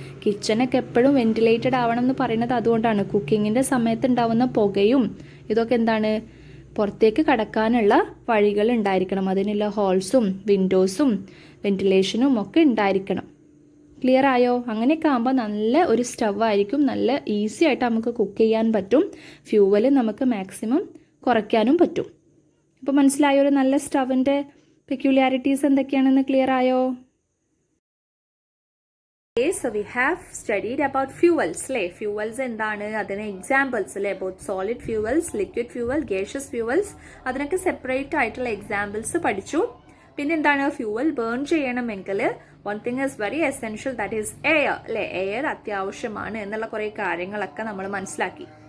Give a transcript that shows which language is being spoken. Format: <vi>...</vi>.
<ml>കിച്ചണൊക്കെ എപ്പോഴും വെന്റിലേറ്റഡ് ആവണം എന്ന് പറയുന്നത് അതുകൊണ്ടാണ്. കുക്കിങ്ങിൻ്റെ സമയത്ത് ഉണ്ടാവുന്ന പുകയും ഇതൊക്കെ എന്താണ്, പുറത്തേക്ക് കടക്കാനുള്ള വഴികൾ ഉണ്ടായിരിക്കണം. അതിനുള്ള ഹോൾസും വിൻഡോസും വെന്റിലേഷനും ഒക്കെ ഉണ്ടായിരിക്കണം. ക്ലിയർ ആയോ? അങ്ങനെയൊക്കെ ആകുമ്പോൾ നല്ല ഒരു സ്റ്റവ് ആയിരിക്കും, നല്ല ഈസി ആയിട്ട് നമുക്ക് കുക്ക് ചെയ്യാൻ പറ്റും, ഫ്യൂവൽ നമുക്ക് മാക്സിമം കുറയ്ക്കാനും പറ്റും. അപ്പോൾ മനസ്സിലായോ ഒരു നല്ല സ്റ്റവിൻ്റെ പെക്യുലാരിറ്റീസ് എന്തൊക്കെയാണെന്ന് ക്ലിയർ ആയോ?</ml> <en>Okay, so we have studied about fuels.</en> <ml>Fuels എന്താണ്, അതിന് എക്സാമ്പിൾസ് അല്ലേ, both solid fuels, liquid fuel, gaseous fuels, അതിനൊക്കെ സെപ്പറേറ്റ് ആയിട്ടുള്ള എക്സാമ്പിൾസ് പഠിച്ചു. പിന്നെ എന്താണ്, ഫ്യൂവൽ ബേൺ ചെയ്യണമെങ്കിൽ</ml> <en>one thing is very essential, that is air</en> <ml>അല്ലേ. എയർ അത്യാവശ്യമാണ് എന്നുള്ള കുറേ കാര്യങ്ങളൊക്കെ നമ്മൾ മനസ്സിലാക്കി.</ml>